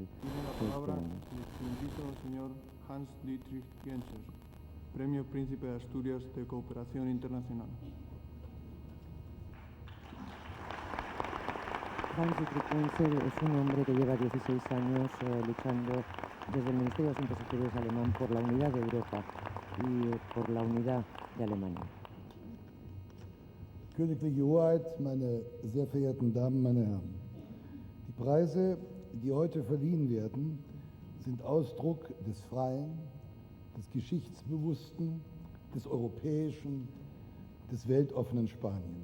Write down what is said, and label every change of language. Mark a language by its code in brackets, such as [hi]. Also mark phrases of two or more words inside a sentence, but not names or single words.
[es] Tiene la palabra el excelentísimo señor Hans-Dietrich Genscher, Premio Príncipe de Asturias de Cooperación Internacional. Hans-Dietrich Kunzel es un hombre que lleva 16 años luchando desde el Ministerio de Asuntos Exteriores alemán por la unidad de Europa y por la unidad de Alemania. [de] Königliche Hoheit, meine sehr verehrten Damen, meine Herren. Die Preise, die heute verliehen werden, sind Ausdruck des freien, des geschichtsbewussten, des europäischen, des weltoffenen Spanien.